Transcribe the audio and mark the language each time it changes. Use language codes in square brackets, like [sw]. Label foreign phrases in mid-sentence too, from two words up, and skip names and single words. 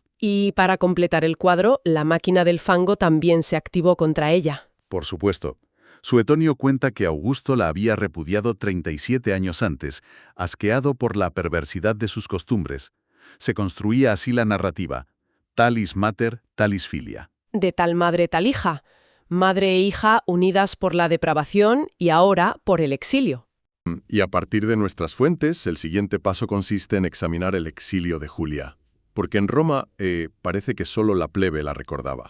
[es] Y para completar el cuadro, la máquina del fango también se activó contra ella. Por supuesto. Suetonio cuenta que Augusto la había repudiado 37 años antes, asqueado por la perversidad de sus costumbres. Se construía así la narrativa, [la] talis mater, talis filia. [es] De tal madre tal hija. Madre e hija unidas por la depravación y ahora por el exilio. Y a partir de nuestras fuentes, el siguiente paso consiste en examinar el exilio de Julia. Porque en Roma parece que solo la plebe la recordaba.